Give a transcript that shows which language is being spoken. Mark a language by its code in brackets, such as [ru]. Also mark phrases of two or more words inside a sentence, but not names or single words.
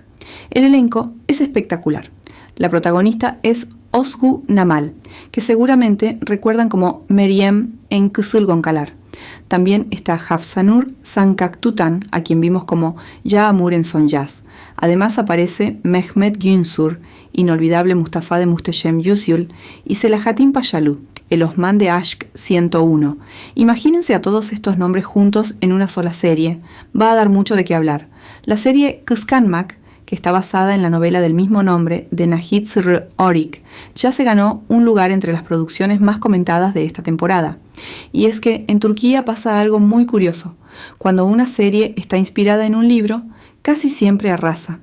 [es] El elenco es espectacular. La protagonista es Ozgu Namal, que seguramente recuerdan como Meryem en Kızılgoncalar. También está Hafsanur Sancaktutan, a quien vimos como Yağmur en Son Yaz. Además aparece Mehmet Günsur, inolvidable Mustafa de Muhteşem Yüzyıl, y Selahattin Paşalı, el Osman de Aşk 101. Imagínense a todos estos nombres juntos en una sola serie. Va a dar mucho de qué hablar. La serie Kıskanmak, que está basada en la novela del mismo nombre de Nahit Orik, ya se ganó un lugar entre las producciones más comentadas de esta temporada. Y es que en Turquía pasa algo muy curioso. Cuando una serie está inspirada en un libro, casi siempre arrasa.